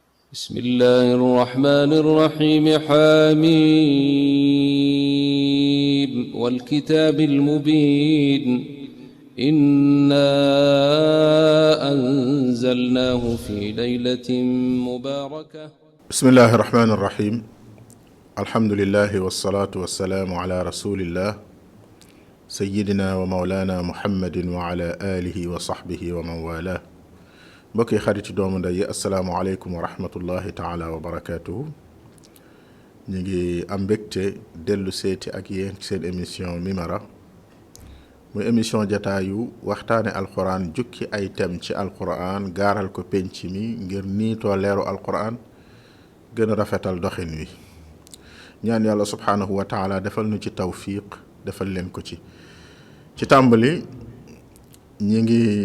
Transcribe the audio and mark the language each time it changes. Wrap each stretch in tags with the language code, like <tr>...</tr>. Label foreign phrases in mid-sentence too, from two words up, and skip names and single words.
<ar>بسم الله الرحمن الرحيم حميم والكتاب المبين إنا أنزلناه في ليلة مباركة بسم الله الرحمن الرحيم الحمد لله والصلاة والسلام على رسول الله سيدنا ومولانا محمد وعلى آله وصحبه ومن والاه</ar> <wo>mbokki xarit doomu ndey</wo> <ar>السلام عليكم ورحمة الله تعالى وبركاته</ar> <wo>ñu ngi am mbégte dellu seeti ak yéen ci seen émission Mimara muy émission jataayu waxtaane alquran jukki ay tem ci alquran gaaral ko penc mi ngir niitoo leeru alquran gën a rafetal doxin wi ñaan yàlla</wo> <ar>سبحانه وتعالى</ar> <wo>defal nu ci tawfiq defal leen ko ci tàmbali ñi ngi</wo>